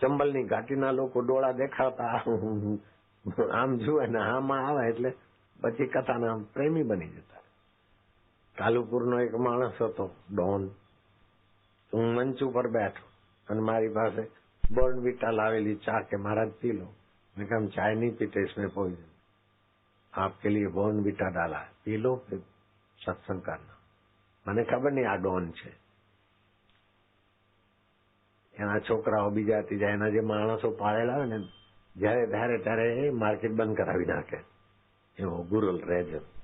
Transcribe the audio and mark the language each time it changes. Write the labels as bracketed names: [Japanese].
[Gujarati] ચંબલની ઘાટીના લોકો ડોળા દેખાડતા આમ જુએ ને આમાં આવે એટલે પછી કથાના આમ પ્રેમી બની જતા। કાલુપુરનો એક માણસ હતો ડોન, હું મંચ ઉપર બેઠો અને મારી પાસે બોર્નવિટા લાવેલી ચા કે महाराज [Hindi] पी लो। मैं कहा चाय नहीं पीते, इसमें पॉइजन, आपके लिए बोर्नविटा डाला है, पी लो फिर सत्संग करना। [Gujarati] મને ખબર નહીં આ ડોન છે। એના છોકરાઓ બીજા ત્રીજા એના જે માણસો પાળેલા હોય ને જયારે ધારે ત્યારે માર્કેટ બંધ કરાવી નાખે, એવો ગુરલ રેજર।